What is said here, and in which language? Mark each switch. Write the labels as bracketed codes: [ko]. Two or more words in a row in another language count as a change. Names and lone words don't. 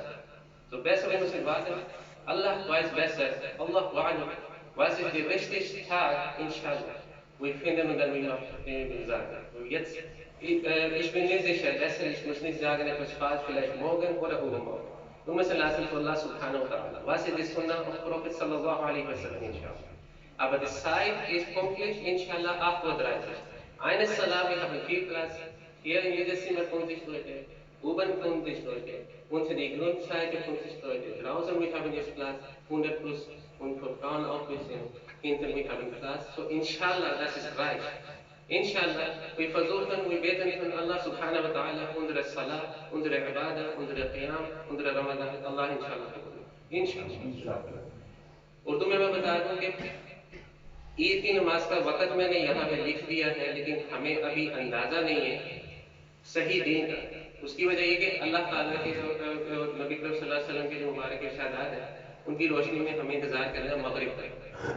[de] So besser, wir müssen warten. Allah weiß besser. [ar] الله أعلم. [de] Was ist der richtige Tag, inshallah? Wir finden und dann wir sagen. Und jetzt, ich bin nicht sicher, besser, ich muss nicht sagen, etwas falsch, vielleicht morgen oder übermorgen. Wir müssen lassen von [ar] الله سبحانه وتعالى. [de] Was ist die Sunnah [en] of Prophet [ar] صلى الله عليه وسلم, [de] inshallah? Aber die Zeit ist pünktlich, inshallah, 8:30 Uhr. Eine Salat, wir haben viel Platz. Hier in jedem Zimmer 50 Leute, oben 50 Leute, unter die Grundseite 50 Leute. Draußen wir haben jetzt Platz, 100 plus und für Frauen auch ein bisschen. Hinter wir haben Platz. So inshallah, das ist reich. Inshallah, wir versuchen, wir beten von [ar] الله سبحانه وتعالى, [de] unsere Salat, unsere Ibadah, unsere Qiyam, unsere Ramadan, Allah inshallah. Inshallah. [ur] اردو میں بتا دوں کہ عید کی نماز کا وقت میں نے یہاں پہ لکھ دیا ہے لیکن ہمیں ابھی اندازہ نہیں ہے صحیح دین کا. اس کی وجہ یہ کہ اللہ تعالیٰ کے جو نبی کریم صلی اللہ علیہ وسلم کے جو مبارک ارشادات ہیں ان کی روشنی میں ہمیں انتظار کرنا ہے مغرب تک.